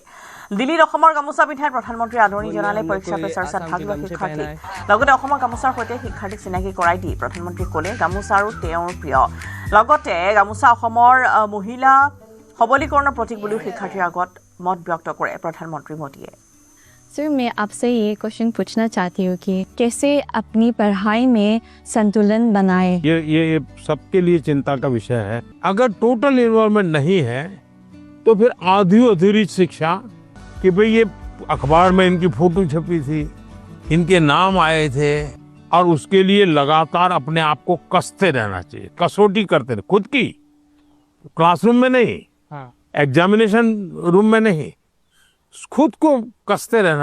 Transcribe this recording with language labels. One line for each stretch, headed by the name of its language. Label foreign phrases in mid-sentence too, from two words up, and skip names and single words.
Assamese: দিল্লীত অসমৰ গামোচা পিন্ধাই প্ৰধানমন্ত্ৰীয়ে আদৰণি জনালে পৰীক্ষা পে চৰ্চাত ভাগ লোৱা শিক্ষাৰ্থীক। লগতে অসমৰ গামোচাৰ সৈতে শিক্ষাৰ্থীক চিনাকি কৰাই দি প্ৰধানমন্ত্ৰীয়ে ক'লে গামোচা আৰু তেওঁৰ প্ৰিয়। লগতে গামোচা অসমৰ মহিলা সবলীকৰণৰ প্ৰতীক বুলিও শিক্ষাৰ্থীৰ আগত মত ব্যক্ত কৰে প্ৰধানমন্ত্ৰী মোদীয়ে।
Hindi: सर, मैं आपसे ये क्वेश्चन पूछना चाहती हूँ कि कैसे अपनी पढ़ाई में संतुलन बनाए? ये सबके लिए चिंता का विषय है। अगर
English: total involvement
Hindi: नहीं है तो फिर आधी अधूरी शिक्षा कि भाई ये अखबार में इनकी फोटो छपी थी, इनके नाम आए थे, और उसके लिए लगातार अपने आप को कसते रहना चाहिए, कसौटी करते रहे खुद की, क्लासरूम में नहीं,
English: examination room
Hindi: में नहीं, खुद को कसते रहना।